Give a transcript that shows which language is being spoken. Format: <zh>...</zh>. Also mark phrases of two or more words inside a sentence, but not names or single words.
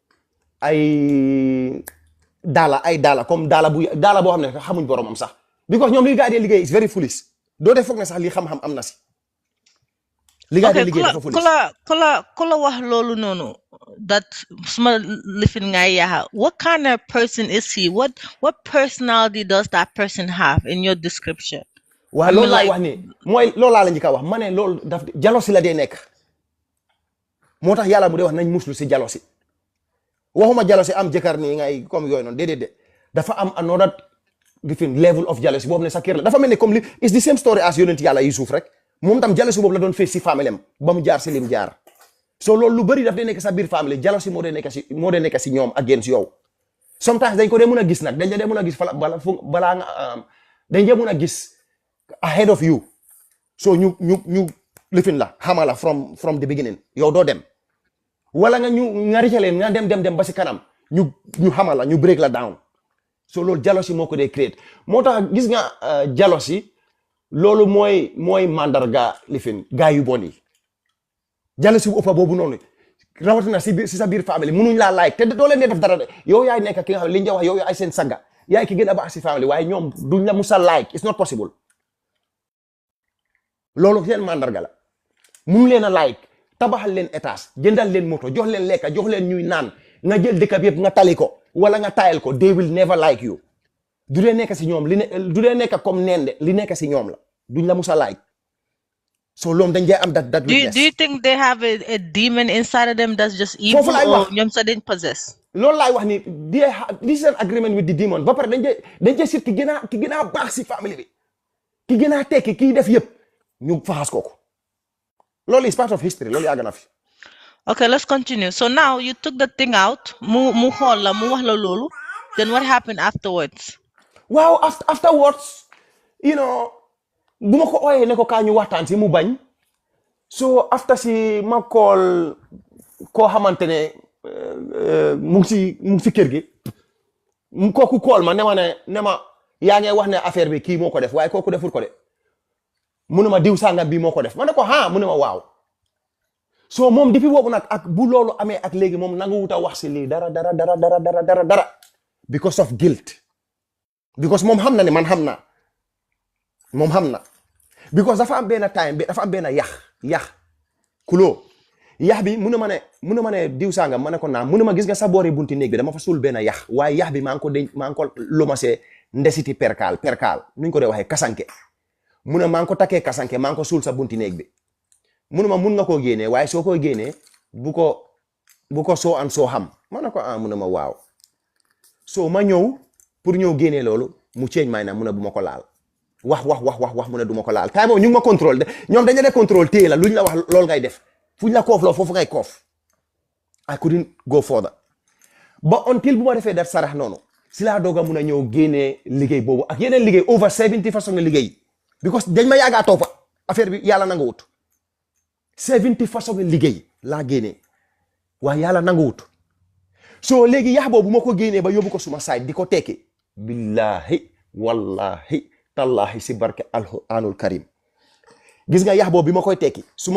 <wo>ay daala comme daala boo xam ne xamuñ boromam sax because ñoom li gaa dee liggéey</wo> <en>is very foolish</en> <wo>doo def foog ne sax li xam-xam am na si li gaa dee liggéey dafa foolish ku la wax loolu noonu</wo> <en>that</en> <wo>suma lifin ngay yaha</wo> <en>what kind of person is he what personality does that person have in your description.</en> <wo>waaw loolu laay wax ni mooy loolu laa la njëkk a wax ma ne loolu daf jalosi la dee nekk moo tax yàlla mu dee wax nañ muslu si jalosi waxuma jealousy am jëkkër nii ngay comme yooyu noonu déedéet dafa am</wo> <en>another different level of jealousy</en> <wo>boobu ne sa kër la dafa mel ni comme li</wo> <en>is the same story as</en> <wo>yonent yàlla Yusuf rek moom tam jealousy boobu la doon fees si famille am ba mu jaar si lim jaar so loolu lu bëri daf dee nekk sa biir famille jealousy moo dee nekk si ñoom against yow sometimes dañ ko dee mën a gis nag dañ la dee mën a gis balaa nga dañ dee mën a gis</wo> <en>ahead of you</en> <wo>so ñu lifin la xama la</wo> <en>from the beginning</en> <wo>yow doo dem wala nga ricaleen nga dem ba si kanam ñu xamal la ñu break la down so loolu jealousy moo ko dee create moo tax gis nga jealousy loolu mooy mandarga lifin gaa yu bon yi jealousy bu ëppa boobu noonu rawatina si sa biir famille munuñ laa like te doo leen def dara de yow yaay nekk ki nga xam ne li ñu wax yow yaay seen saga yaay ki gën a baax si famille waaye ñoom duñ la musa like</wo> <en>it's not possible</en> <wo>loolu seen mandarga la munu leen a like tabaxal leen étage jëndal leen moto jox leen lekka jox leen ñuy naan nga jël dëkk bi yëpp nga tali ko wala nga tayal ko</wo> <en>they will never like you</en> <wo>du dee nekk si ñoom du dee nekk comme neen de li nekk si ñoom la duñ la musa like so loolu dañ dee am</wo> <en>that weakness. Do you think they have a demon inside of them that's just evil or</en> <wo>ñoom sa dañ</wo> <en>possess?</en> <wo>loolu laay wax ni</wo> <en>this is an agreement with the demon</en> <wo>ba pare dañ cee sit ki gën a baax si famille bi ki gën a tekki kii def yëpp ñu faxas kooku loolu</wo> <en>is part of history</en> <wo>loolu yàgg na fi.</wo> <en>Okay, let's continue. So now you took the thing out</en> <wo>mu xool la mu wax la loolu</wo> <en>then what happened afterwards? Wow, afterwards you know</en> <wo>bu ma ko ooyee ne ko kaa ñu waxtaan si mu bañ so after si ma call koo xamante ne mu ngi si kër gi kooku call ma ne ma yaa ngi wax ne affaire bi kii moo ko def waaye kooku deful ko de mu ne ma diw sàngam bi moo ko def ma ne ko mu ne ma waaw so moom depuis boobu nag ak bu loolu amee ak léegi moom nangu wuta wax si lii dara</wo> <en>because of guilt because</en> <wo>moom xam na ne man xam naa moom xam na because dafa am benn time bi dafa am benn yax kuloo yax bi mu ne ma ne diw sàngam ma ne ko naam mu ne ma gis nga sa boori bunti néeg bi dama fa suul benn yax waaye yax bi maa ngi ko lomasee ndesiti perkaal nuñ ko dee waxee kasanke mu ne maa ngi ko takkee kasanke maa ngi ko suul sa bunti néeg bi mu ne ma mun nga koo génnee waaye soo koy génnee bu ko soo an soo xam ma ne ko mu ne ma waaw so ma ñëw pour ñëw génnee loolu mu change may na mu ne bu ma ko laal wax mu ne du ma ko laal time boobu ñu ngi ma contrôle de ñoom dañu dee contrôle téye la luñ la wax loolu ngay def fuñ la koof loo foofu ngay koof</wo> <en>I couldn't go further</en> <wo>ba until bu ma defee def sarax noonu si laa doog a mun a ñëw génnee liggéey boobu ak yeneen liggéey over 70 façon liggéey because dañ ma yàggaa toppa affaire bi yàlla nangu wut 70 façon liggéey laa génnee waaye yàlla nangu wut so léegi yax boobu ma ko génnee ba yóbbu ko suma side di ko tekki</wo> <ar>بالله والله تالله</ar> <wo>si barke</wo> <ar>القرآن الكريم</ar> <wo>gis nga yax boobu bi ma koy tekki suma</wo>